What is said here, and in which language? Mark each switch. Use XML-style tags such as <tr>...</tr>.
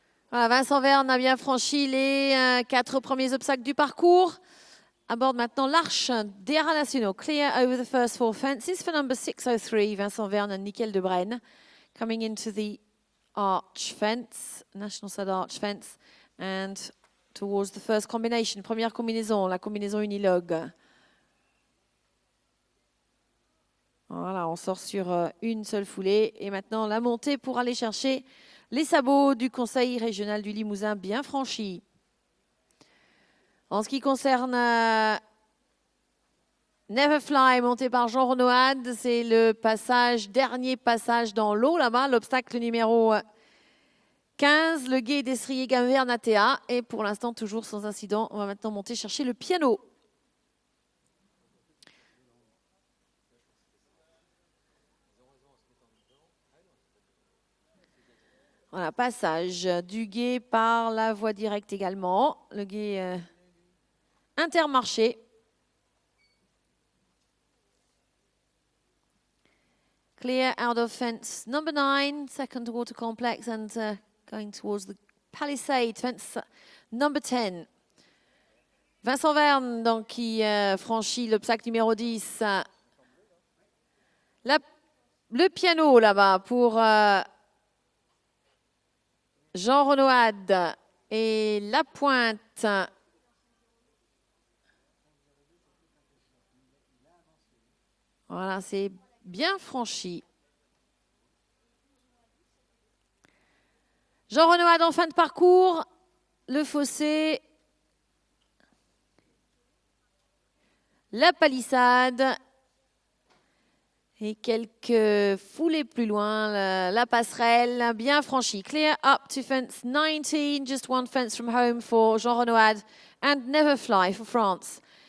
<fr>Voilà, Vincent Verne a bien franchi les 4 premiers obstacles du parcours. Aborde maintenant l'Arche des Haras Nationaux.</fr> <en>Clear over the first 4 fences for number 603, Vincent Verne and Nickel de Brenne. Coming into the arch fence, National Side Arch fence, and towards the first combination.</en> <fr>Première combinaison, la combinaison unilogue. Voilà, on sort sur une seule foulée. Et maintenant, la montée pour aller chercher les sabots du Conseil régional du Limousin bien franchis. En ce qui concerne Neverfly, monté par Jean Renoad, c'est le dernier passage dans l'eau là-bas, l'obstacle numéro 15, le gué d'Estrier Gamvernatea. Et pour l'instant, toujours sans incident, on va maintenant monter chercher le piano. Voilà, passage du gué par la voie directe également. Le gué Intermarché.</fr> <en>Clear out of fence number 9, second water complex, and going towards the palisade, fence number 10.</en> <fr>Vincent Verne, donc, qui franchit l'obstacle numéro 10. Le piano là-bas pour Jean Renoad et la pointe. Voilà, c'est bien franchi. Jean Renoad en fin de parcours. Le fossé. La palissade. Et quelques foulées plus loin, la passerelle bien franchie.</fr> <en>Clear up to fence 19, just one fence from home for Jean Renoad and Neverfly for France.</en>